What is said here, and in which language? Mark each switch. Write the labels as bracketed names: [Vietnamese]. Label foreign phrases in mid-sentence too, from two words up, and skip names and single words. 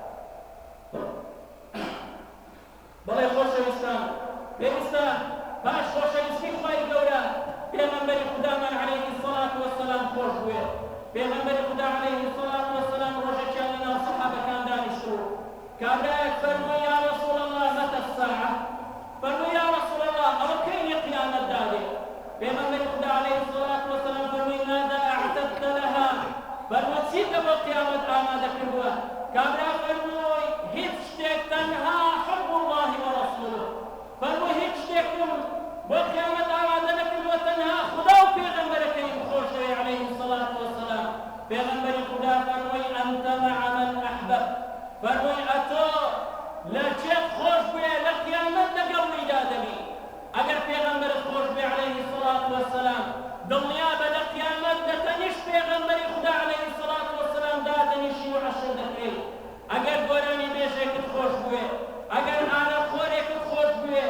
[Central Kurdish] بەڵێ خۆشەویستان پێویستە باش خۆشەویستی خۆی گەورە پێغەمبەری خوددامان [Arabic] عەلەیهی السەڵات وەسەلام [Central Kurdish] خۆش بوێ پێغەمبەری خوددا [Arabic] عەلەیهی السەڵات وەسەلام [Central Kurdish] ڕۆژێکیان لەناو سەحابەکان دانیشتوو کابرایەک فەرمووی [Arabic] یا رەسوڵ الله مەتە الساعە [Central Kurdish] فەرمووی [Arabic] یا رەسوڵ الله [Central Kurdish] ئەوە کەینی قیامەت دادێ پێغەمبەری خوددا [Arabic] عەلەیهی السەڵات وەسەلام [Central Kurdish] فەرمووی ماذا [Arabic] أعددت لها [Central Kurdish] فەرمووی چیت بۆ قیامەت ئامادە کردووە کابرا فەرمووی هیچ شتێک تەنها [Arabic] حب الله ورسوله [Central Kurdish] فەرمووی هیچ شتێکم بۆ قیامەت ئامادە نەکردووە تەنها خوددا و پێغەمبەرەکەیم خۆش دەوێ [Arabic] عەلەیهی السەڵات وەسەلام [Central Kurdish] پێغەمبەری خوددا فەرمووی [Arabic] ئەنتە مع من أحببت [Central Kurdish] فەرمووی ئەتۆ لە کێت خۆش بوێ لە قیامەت لەگەڵیدا دەبی ئەگەر پێغەمبەرت خۆش بێ [Arabic] عەلەیهی السەڵات وەسەلام [Central Kurdish] دڵنیابە لە قیامەت دەتەنیشت پێغەمبەری خوددا [Arabic] عەلەیهی السەڵات وەسەلام [Central Kurdish] دادەنیشی و عەشر دەکرێت ئەگەر گۆرانی بێژێکت خۆش بوێ ئەگەر ئارەخۆرێکت خۆش بوێ